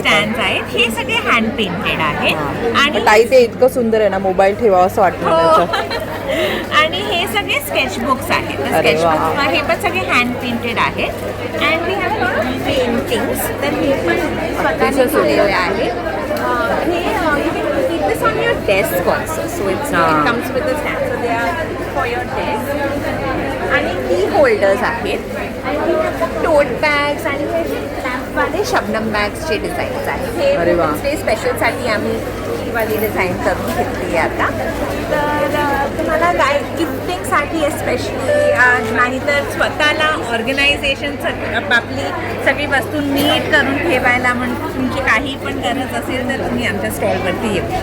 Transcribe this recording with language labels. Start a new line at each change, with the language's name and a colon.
Marathi: Stand आहेत. हे सगळे हँड पेंटेड आहेत. आणि ताई ते इतकं सुंदर आहे ना, मोबाईल ठेवावं असं वाटतं हो. त्याच्यात. आणि हे सगळे स्केचबुक्स आहेत. अरे वा. स्केचबुक्स हे पण सगळे हँड पेंटेड आहेत.
English: And we have lot of paintings.
Marathi: तर हे पण स्वतःने केलेले आहेत. हे
English: you can keep this on your desk also. So it comes with a stand. So they are for your desk.
Marathi: आणि की होल्डर्स आहेत. टोट बॅग्स आणि हे लॅम्पवाले शबनम बॅग्सचे डिझाईन्स आहेत. हे अरे वा. वुमन्स डे स्पेशलसाठी आम्ही ही वाली डिझाईन करून घेतली आहे आता. तर तुम्हाला काय गिफ्टिंगसाठी एस्पेशली नाहीतर स्वतःला ऑर्गनायझेशनसाठी आपली सगळी वस्तू नीट करून ठेवायला म्हणून तुमची काही पण गरज असेल तर तुम्ही आमच्या स्टॉलवरती येऊ.